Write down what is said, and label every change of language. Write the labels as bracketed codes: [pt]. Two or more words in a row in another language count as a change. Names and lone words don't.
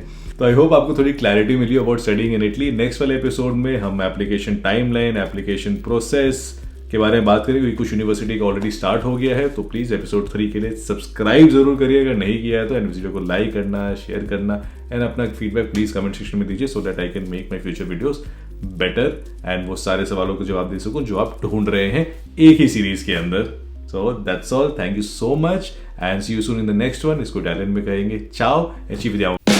[hi] तो [en] I hope [hi] आपको थोड़ी क्लैरिटी मिली [en] about studying in Italy. [hi] नेक्स्ट वाले एपिसोड में हम [en] application timeline, application process [hi] के बारे में बात करेंगे, क्योंकि कुछ यूनिवर्सिटी का [en] already start [hi] हो गया है। तो प्लीज़ एपिसोड 3 के लिए सब्सक्राइब जरूर करिए अगर नहीं किया है तो, एंड वीडियो को लाइक करना, शेयर करना एंड अपना फीडबैक प्लीज़ [en] comment section [hi] में दीजिए, [en] so that I can make my future videos better and [hi] वो सारे सवालों को जवाब दे सकूं जो आप ढूंढ रहे हैं एक ही सीरीज के अंदर। [en] so that's all, thank you so much and see you soon in the next one. [hi] इसको इटालियन में कहेंगे [it] ciao e ci vediamo